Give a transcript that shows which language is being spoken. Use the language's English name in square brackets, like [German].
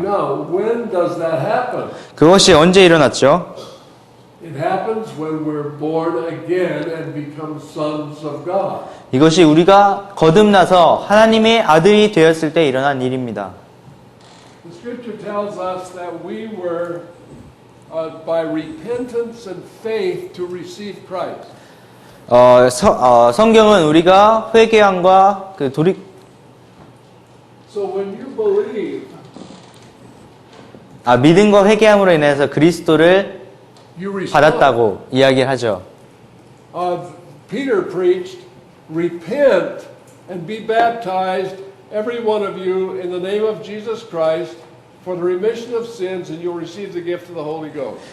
[English] now, when does that happen? [Korean] 그것이 언제 일어났죠? [English] It happens when we're born again and become sons of God. [Korean] 이것이 우리가 거듭나서 하나님의 아들이 되었을 때 일어난 일입니다. [English] The scripture tells us that we were, by repentance and faith, to receive Christ. [Korean] 성경은 우리가 회개함과 그 [English] So when you believe, [Korean] 믿음과 회개함으로 인해서 그리스도를 [English] you respond. [Korean] 받았다고 이야기를 하죠. [English] Peter preached, repent and be baptized, every one of you, in the name of Jesus Christ, for the remission of sins, and you'll receive the gift of the Holy Ghost.